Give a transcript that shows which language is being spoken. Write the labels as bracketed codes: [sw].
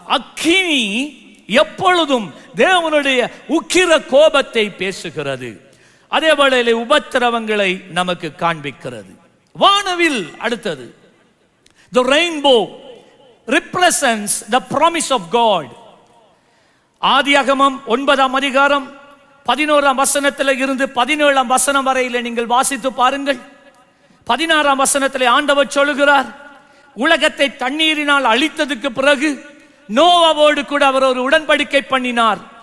[ta] அக்கினி எப்பொழுதும் தேவனுடைய உக்கிர கோபத்தை பேசுகிறது. அதே வேளையிலே உபத்திரவங்களை நமக்கு காண்பிக்கிறது. வானவில் அடுத்தது, [en] the rainbow represents the promise of God. [ta] ஆதியாகமம் 9ஆம் அதிகாரம் 11ஆம் வசனத்தில் இருந்து 17ஆம் வசனம் வரையிலே நீங்கள் வாசித்து பாருங்கள். 16ஆம் வசனத்திலே ஆண்டவர் சொல்லுகிறார், உலகத்தை தண்ணீரினால் அழித்ததுக்கு பிறகு நோவாவோடு கூட அவர் ஒரு உடன்படிக்கை பண்ணினார்.